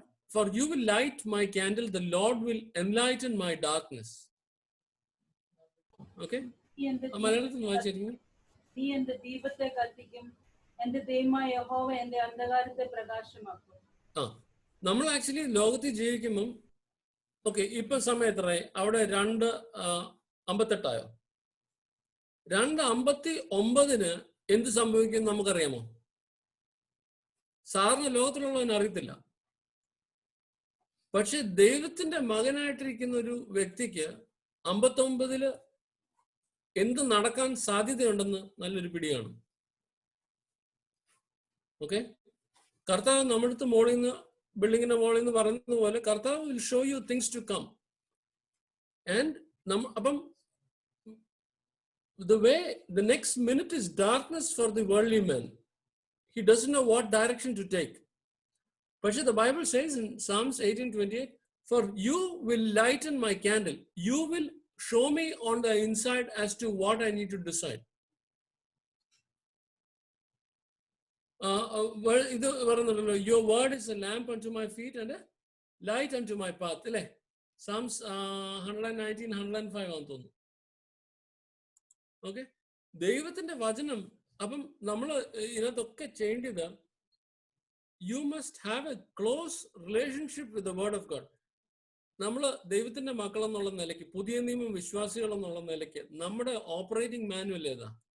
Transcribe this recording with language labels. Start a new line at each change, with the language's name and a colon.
English: For you will light my candle, the Lord will enlighten my darkness.
Malayalam: Okay, മലയാളത്തിൽ വായിച്ചിരിക്കുന്നു. നീ എന്റെ ദീപത്തെ കത്തിക്കും, എന്റെ ദൈവമായ യഹോവ എന്റെ അന്ധകാരത്തെ പ്രകാശമാക്കും. നമ്മൾ ആക്ച്വലി ലോകത്തിൽ ജീവിക്കുമ്പം, ഓക്കെ, ഇപ്പൊ സമയം എത്രയായി? അവിടെ 2:58 2:59 എന്ത് സംഭവിക്കും നമുക്കറിയാമോ? സാറിന് ലോകത്തിലുള്ളവന് അറിയത്തില്ല. പക്ഷെ ദൈവത്തിന്റെ മകനായിട്ടിരിക്കുന്ന ഒരു വ്യക്തിക്ക് 59 എന്ത് നടക്കാൻ സാധ്യതയുണ്ടെന്ന് നല്ലൊരു പിടിയാണ്. ഓക്കെ, കർത്താവ് നമ്മുടെ അടുത്ത് മോളിൽ നിന്ന്, ബിൽഡിങ്ങിന്റെ മോളിൽ നിന്ന് പറയുന്നത് പോലെ, കർത്താവ്
English: Will show you things to come. And
Malayalam: അപ്പം
English: the next minute is darkness for the worldly man. He doesn't know what direction to take. But the Bible says in Psalms 18:28, for you will lighten my candle. You will show me on the inside as to what I need to decide.
Malayalam: ഇത് പറയുന്നുണ്ടല്ലോ,
English: your word is a lamp unto my feet and a light unto my path.
Malayalam: അല്ലേ? Psalms 119, 105 ആണെന്ന് തോന്നുന്നു. Okay, ദൈവത്തിന്റെ വചനം. അപ്പം നമ്മൾ ഇതിനകത്തൊക്കെ ചെയ്യേണ്ടത്,
English: You must have a close relationship with the word of God.
Malayalam: നമ്മൾ ദൈവത്തിന്റെ മക്കൾ എന്നുള്ള നിലയ്ക്ക്, പുതിയ നിയമം വിശ്വാസികൾ എന്നുള്ള നിലയ്ക്ക്, നമ്മുടെ ഓപ്പറേറ്റിംഗ് മാനുവൽ ഏതാ?